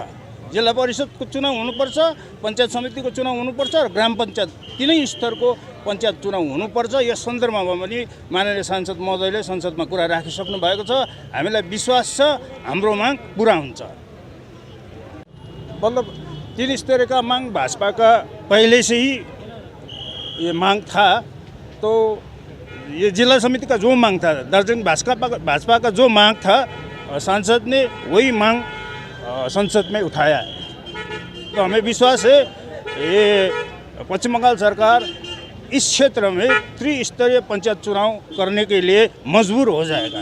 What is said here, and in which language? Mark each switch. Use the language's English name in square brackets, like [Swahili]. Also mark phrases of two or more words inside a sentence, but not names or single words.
[Nepali] जिल्ला परिषदको चुनाव हुनुपर्छ, पञ्चायत समितिको चुनाव हुनुपर्छ र ग्राम पञ्चायत तीनै स्तरको पञ्चायत चुनाव हुनुपर्छ। यस सन्दर्भमा पनि माननीय सांसद महोदयले संसदमा कुरा राखिसक्नु भएको छ। हामीलाई विश्वास छ हाम्रो माग पुरा हुन्छ। [Hindi] मतलब 3 स्तरीय का मांग भाजपा का पहले से ही ये मांग था, तो ये जिला समिति का जो मांग था, दार्जिलिंग भाजपा का जो मांग था, सांसद ने वही मांग संसद में उठाया है। तो हमें विश्वास है ये पश्चिम बंगाल सरकार इस क्षेत्र में 3 स्तरीय पंचायत चुनाव करने के लिए मजबूर हो जाएगा।